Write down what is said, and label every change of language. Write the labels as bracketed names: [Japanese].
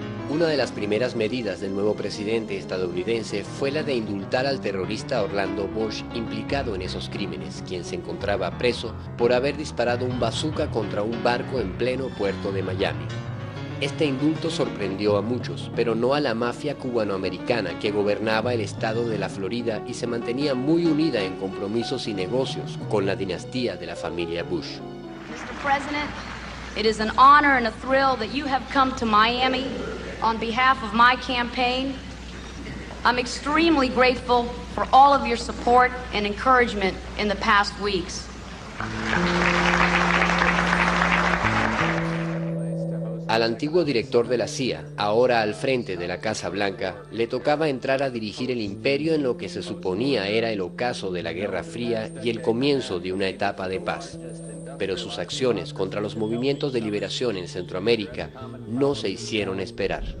[Spanish] Una de las primeras medidas del nuevo presidente estadounidense fue la de indultar al terrorista Orlando Bosch implicado en esos crímenes, quien se encontraba preso por haber disparado un bazooka contra un barco en pleno puerto de Miami. Este indulto sorprendió a muchos, pero no a la mafia cubanoamericana que gobernaba el estado de la Florida y se mantenía muy unida en compromisos y negocios con la dinastía de la familia Bush. [English] Mr. President, it is an honor and a thrill that you have come to Miami on behalf of my campaign. I'm extremely grateful for all of your support and encouragement in the past weeks. [Spanish] Al antiguo director de la CIA, ahora al frente de la Casa Blanca, le tocaba entrar a dirigir el imperio en lo que se suponía era el ocaso de la Guerra Fría y el comienzo de una etapa de paz. Pero sus acciones contra los movimientos de liberación en Centroamérica no se hicieron esperar.